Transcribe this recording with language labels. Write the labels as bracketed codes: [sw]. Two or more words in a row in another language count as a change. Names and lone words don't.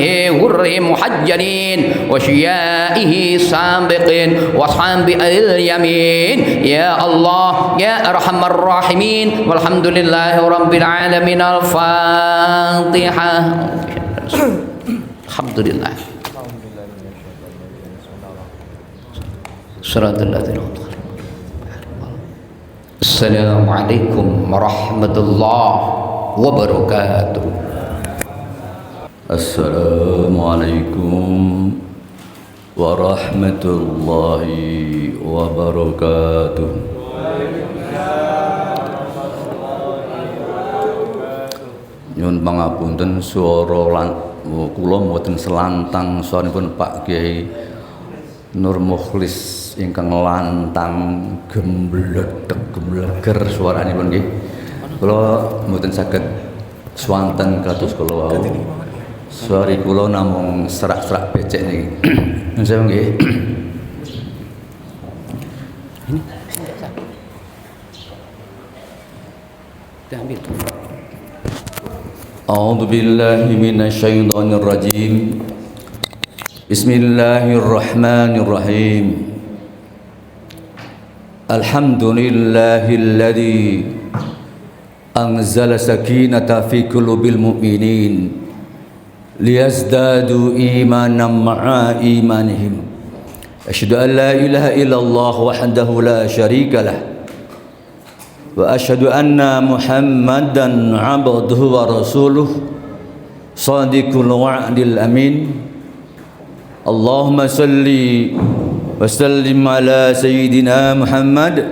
[ar] غر محجلين وشيائه سابقين وأصحاب اليمين يا الله يا أرحم الراحمين والحمد لله رب العالمين الفاتحة الحمد لله السلام عليكم ورحمة الله وبركاته السلام عليكم ورحمة الله وبركاته [jv] Nyun pangapunten swara kula mboten selantang sawanipun Pak Kiai Nur Mukhlis ingkang lantang gembledeg-gembleger swaranipun nggih. Kula mboten saged swanten kados kula wau. Swari kula namung serak-serak becek niki. Nyun sewu nggih. [id] Ini diambil. [ar] أعوذ بالله من الشيطان الرجيم بسم الله الرحمن الرحيم الحمد لله الذي أنزل سكينة في قلوب المؤمنين ليزدادوا إيمانا مع إيمانهم أشهد أن لا إله إلا الله وحده لا شريك له وأشهد أن محمدا عبده ورسوله صادق الوعد الأمين اللهم صل وسلم على سيدنا محمد